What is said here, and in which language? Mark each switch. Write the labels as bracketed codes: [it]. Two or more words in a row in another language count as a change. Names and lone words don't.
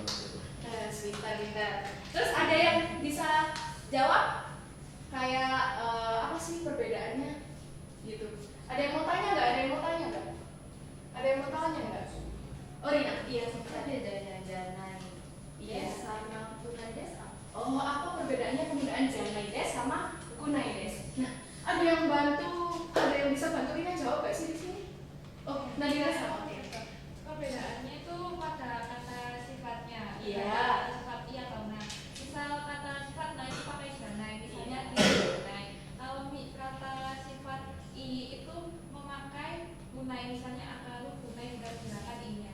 [id] Pintar. Terus ada yang bisa jawab? Kayak apa sih perbedaannya? Gitu. Ada yang mau tanya nggak? Ada yang mau tanya nggak? Oh, Rina, iya. Ada janai Iya. [ja] sama くないです. [id] Oh, apa perbedaannya penggunaan [ja] じゃないです [id] sama [ja] くないです? [id] Nah, ada yang bisa bantu Rina jawab nggak sih di sini? Oh, Nadira sama. Oke. Perbedaannya itu pada kata sifatnya. Iya. Kata sifat iya atau nah. Misal kata sifat nah itu pakai janai, misalnya janai. Kalau kata sifat i itu memakai kunai, misalnya [ja] 明るくない [id] udah gunakan i-nya.